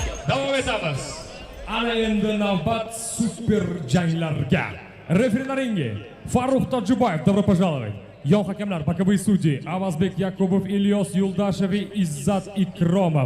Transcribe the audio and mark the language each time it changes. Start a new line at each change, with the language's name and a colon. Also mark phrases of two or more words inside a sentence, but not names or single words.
Uzbek: Davom etamiz. Ana endi navbat super janglarga. Referilaringi Farruh Tojiboyev,
Russian: добро пожаловать.
Uzbek: Yon hakamlar
Russian: боковой судьи
Uzbek: Avazbek Yakubov, Ilyos Yuldashev va Izzat Ikromov.